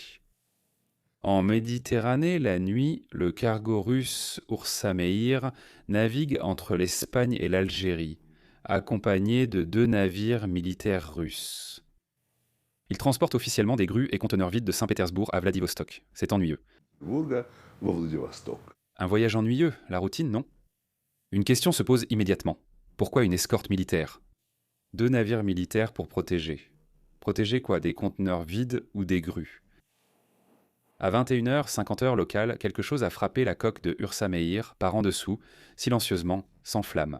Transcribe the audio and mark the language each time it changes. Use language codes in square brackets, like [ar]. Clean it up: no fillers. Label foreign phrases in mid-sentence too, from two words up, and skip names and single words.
[fr] En Méditerranée, la nuit, le cargo russe Ursa Meir navigue entre l'Espagne et l'Algérie, accompagné de 2 navires militaires russes. Il transporte officiellement des grues et conteneurs vides de Saint-Pétersbourg à Vladivostok. C'est ennuyeux. [ru] Волга во Владивосток. [fr] Un voyage ennuyeux, la routine, non? Une question se pose immédiatement. Pourquoi une escorte militaire? 2 navires militaires pour protéger. Protéger quoi? Des conteneurs vides ou des grues? À 21h, 50h locale, quelque chose a frappé la coque de Ursa Meir par en dessous, silencieusement, sans flamme.